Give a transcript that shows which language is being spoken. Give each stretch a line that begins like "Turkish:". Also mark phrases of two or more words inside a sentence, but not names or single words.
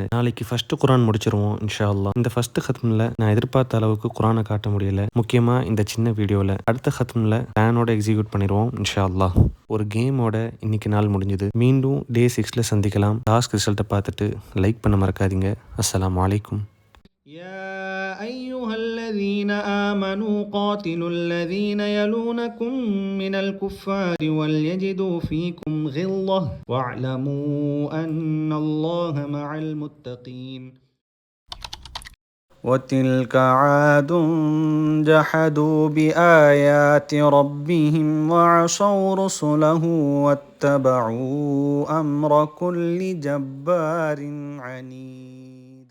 Tamil: நாளைக்கு ஃபர்ஸ்ட் குர்ஆன் முடிச்சிருவோம்
Arabic: إن شاء الله.
Tamil: இந்த ஃபர்ஸ்ட் ஹத்ம்ல நான் எதிர்பார்த்த அளவுக்கு குர்ஆனை காட்ட முடியல, முக்கியமா இந்த சின்ன வீடியோல. அடுத்த ஹத்ம்ல பிளானோட எக்ஸிக்யூட் பண்ணிடுவோம்
Arabic: إن شاء الله.
Tamil: ஒரு கேமோட இன்னைக்கு நாள் முடிஞ்சது. மீண்டும் டே 6ல சந்திக்கலாம்.
English: task result
Tamil: பார்த்துட்டு லைக் பண்ண மறக்காதீங்க.
Arabic: السلام عليكم. يا أيها الذين آمنوا قاتلوا الذين يلونكم من الكفار وليجدوا فيكم غلظة واعلموا أن الله مع المتقين. وتلك عاد جحدوا بآيات ربهم وعصوا رسله واتبعوا أمر كل جبار عنيد.